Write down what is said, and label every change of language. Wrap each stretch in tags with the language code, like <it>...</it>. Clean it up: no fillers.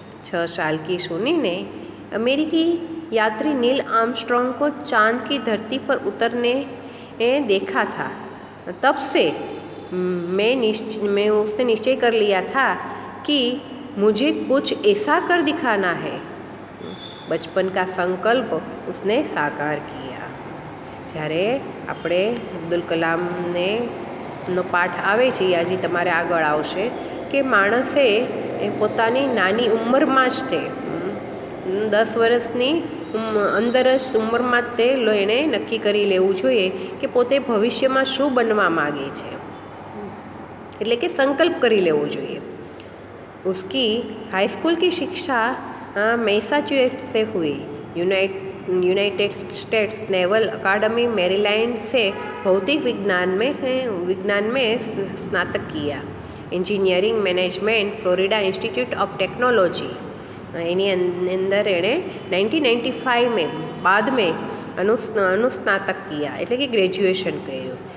<hi>6 साल की सुनी ने अमेरिकी यात्री नील आर्मस्ट्रॉन्ग को चांद की धरती पर उतरने देखा था। तब से उसने निश्चय कर लिया था कि मुझे कुछ ऐसा कर दिखाना है। बचपन का संकल्प उसने साकार किया।</hi> <gu>જ્યારે આપણે અબ્દુલ કલામને નો પાઠ આવે છે એ આજે તમારે આગળ આવશે કે માણસે પોતાની નાની ઉંમરમાં જ તે 10 વર્ષની અંદર જ ઉંમરમાં જ તે એણે નક્કી કરી લેવું જોઈએ કે પોતે ભવિષ્યમાં શું બનવા માગે છે, એટલે કે સંકલ્પ કરી લેવો જોઈએ।</gu> <hi>उसकी हाई स्कूल की शिक्षा मैसाचुसेट्स से हुई। यूनाइटेड स्टेट्स नेवल अकादमी मेरीलैंड से भौतिक विज्ञान में स्नातक किया। Engineering management Florida institute of technology</hi> <gu>એની અંદર એણે</gu> <hi>1995 में बाद में अनुस्नातक किया,</hi> <gu>એટલે કે ग्रेजुएशन કર્યું।</gu>